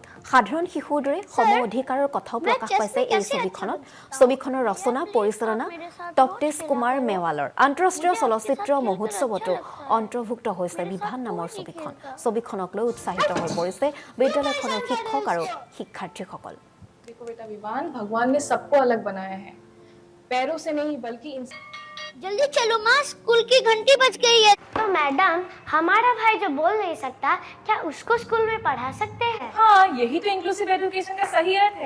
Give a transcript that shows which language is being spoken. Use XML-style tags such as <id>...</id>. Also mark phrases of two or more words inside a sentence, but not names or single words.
<as>সাধাৰণ শিশুৰ দৰে সম অধিকাৰৰ কথাও প্ৰকাশ পাইছে এই ছবিখনত। ছবিখনৰ ৰচনা পৰিচালনা তপ্তেশ কুমাৰ মেৱালৰ। আন্তঃৰাষ্ট্ৰীয় চলচ্চিত্ৰ মহোৎসৱতো অন্তৰ্ভুক্ত হৈছে বিভান নামৰ ছবিখন। ছবিখনক লৈ উৎসাহিত হৈ পৰিছে বিদ্যালয়খনৰ শিক্ষক আৰু শিক্ষাৰ্থীসকল।</as> <hi>देखो बेटा विवान, भगवान ने सबको अलग बनाया है, पैरों से नहीं बल्कि जल्दी चलो माँ, स्कूल की घंटी बज गई है। तो मैडम, हमारा भाई जो बोल नहीं सकता, क्या उसको स्कूल में पढ़ा सकते हैं? हाँ, यही तो</hi> <en>inclusive education</en> <hi>का सही अर्थ है।</hi>